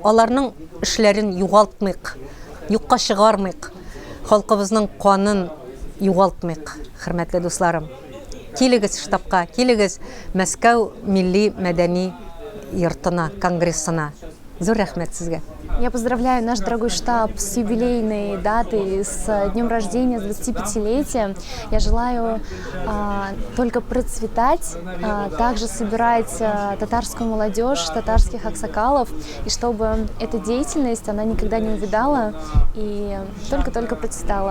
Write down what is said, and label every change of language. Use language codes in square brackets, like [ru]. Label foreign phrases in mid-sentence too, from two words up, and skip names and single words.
[tt] Аларның эшләрен югалтмыйк, юкка чыгармыйк. Халкыбызның канын югалтмыйк, хөрмәтле дусларым. Килегез штабка, килегез Мәскәү милли мәдәни йортына, конгрессына. Зур рәхмәт сезгә. [ru] Я поздравляю наш дорогой штаб с юбилейной датой, с днем рождения, с 25-летием. Я желаю только процветать, также собирать татарскую молодежь, татарских аксакалов, и чтобы эта деятельность, она никогда не увядала и только-только процветала.